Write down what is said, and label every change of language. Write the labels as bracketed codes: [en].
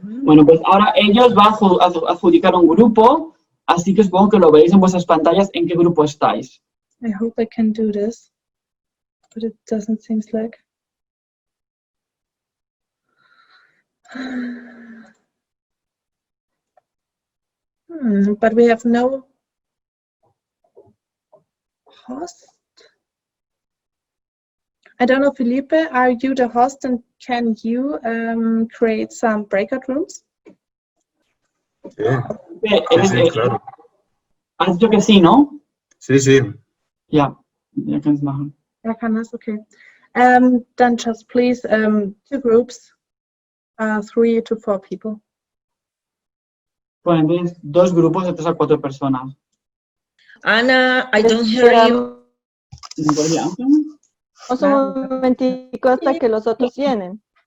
[es] Bueno, pues ahora ellos van a adjudicar un grupo, así que supongo que lo veis en vuestras pantallas en qué grupo estáis. [en] I hope I can do this, but it doesn't seem like. But we have no host. I don't know, Felipe, are you the host and can you create some breakout rooms? [es] Sí, sí, claro. Has dicho que sí, ¿no? Sí, sí. [de] Ja, kann es machen. [en] I can, that's okay. Then just please 2 groups, 3 to 4 people. [es] Bueno, entonces 2 grupos de 3 a 4 personas. [en] Ana, I don't hear you. [es] Un momentico hasta que los otros vienen.